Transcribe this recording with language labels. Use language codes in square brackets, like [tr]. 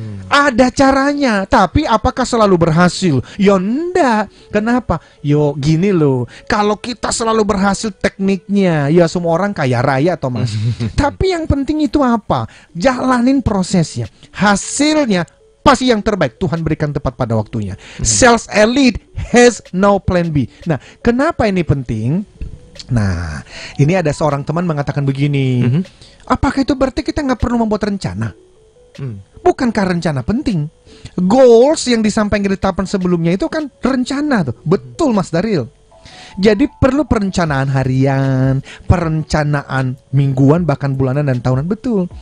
[id] Ada caranya, tapi apakah selalu berhasil? Ya enggak. Kenapa? Yo gini loh, kalau kita selalu berhasil tekniknya, ya semua orang kaya raya atau mas. Tapi yang penting itu apa? Jalanin prosesnya. Hasilnya pasti yang terbaik Tuhan berikan tepat pada waktunya. [en] Sales elite has no plan B. [id] Nah, kenapa ini penting? Nah, ini ada seorang teman mengatakan begini. Apakah itu berarti kita nggak perlu membuat rencana? Bukankah rencana penting? Goals yang disampaikan di tahapan sebelumnya itu kan rencana tuh. Betul Mas Daril. Jadi perlu perencanaan harian, perencanaan mingguan, bahkan bulanan dan tahunan, betul.